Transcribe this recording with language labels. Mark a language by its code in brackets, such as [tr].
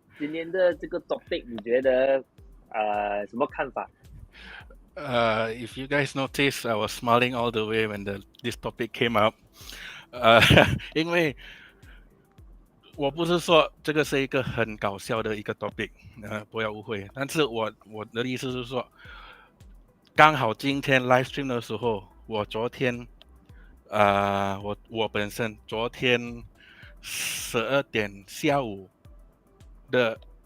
[zh] 今天的这个 topic 你觉得什么看法？ [en] If you guys notice, I was smiling all the way when this topic came up. [zh] 因为我不是说这个是一个很搞笑的一个 topic，不要误会。但是我的意思是说，刚好今天 live stream 的时候，我昨天，我本身昨天12点下午的